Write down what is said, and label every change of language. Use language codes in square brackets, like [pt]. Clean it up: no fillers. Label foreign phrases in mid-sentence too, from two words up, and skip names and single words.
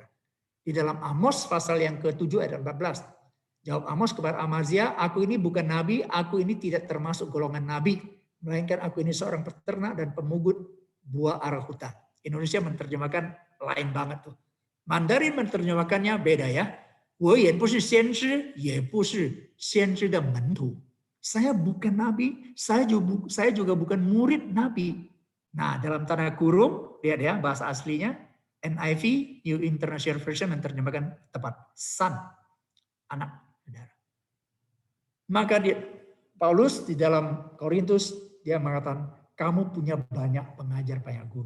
[id] Di dalam Amos pasal yang ke-7 ayat 14. Jawab Amos kepada Amazia, aku ini bukan nabi, aku ini tidak termasuk golongan nabi, melainkan aku ini seorang peternak dan pemungut buah ara hutan. Indonesia menerjemahkan lain banget tuh. Mandarin menerjemahkannya beda ya. [zh] 我也不是先知，也不是先知的门徒。 [id] Saya bukan nabi, saya juga bukan murid nabi. Nah, dalam tanda kurung, lihat ya bahasa aslinya, NIV, New International Version menerjemahkan tepat, son, anak, saudara. Maka Paulus di dalam Korintus, dia mengatakan, kamu punya banyak pengajar, banyak guru.